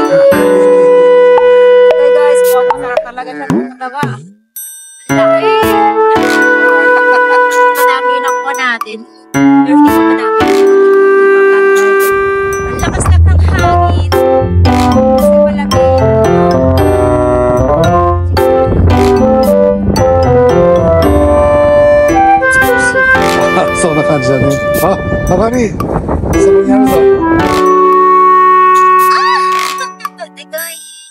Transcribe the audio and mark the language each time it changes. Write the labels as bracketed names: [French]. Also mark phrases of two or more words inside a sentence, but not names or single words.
[English] Hey guys, [Filipino] masarap talaga siya talaga. Laki. Madami yung nakuha natin. Pero hindi pa madami. Ang lakas lang ng hangin. Kasi malaki. [Japanese] そんな感じだね。あ、上がり。そこにあるぞ。でかい。